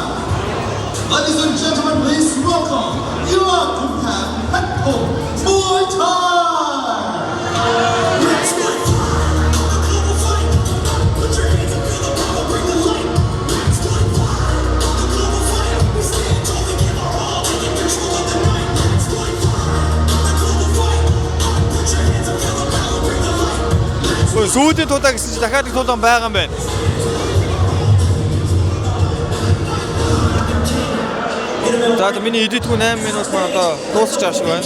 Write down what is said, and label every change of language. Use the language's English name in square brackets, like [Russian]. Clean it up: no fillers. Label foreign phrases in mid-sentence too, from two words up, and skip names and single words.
[English] Ladies and gentlemen, please welcome Yulakutan Petpo Muay Thai. Let's go! Put your hands up in the power, bring the light. Let's go! We stand tall and give our all, taking control of the night. Let's go! [Mongolian] Сүүлийн тулаа гэсэн чинь дахиад их тулаан байгаа юм байна. За миний эдитгүй 8 минут маань одоо дуусч байгаа шиг байна.